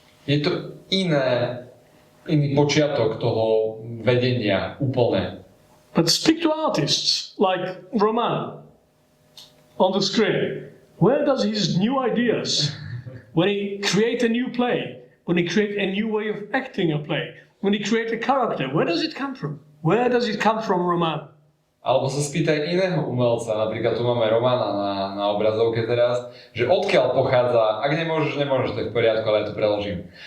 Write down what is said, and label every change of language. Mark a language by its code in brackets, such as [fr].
[sk] Je to iný počiatok toho vedenia úplne. [en] But speak to artists like Roman on the screen. Where does his new ideas, when he create a new play, when you create a new way of acting a play, when you create a character, where does it come from? Where does it come from, Roman? [sk] Alebo sa spýtaj iného umelca, napríklad tu máme Romana na obrazovke teraz, že odkiaľ pochádza, ak nemôžeš, to je v poriadku, ale ja to preložím.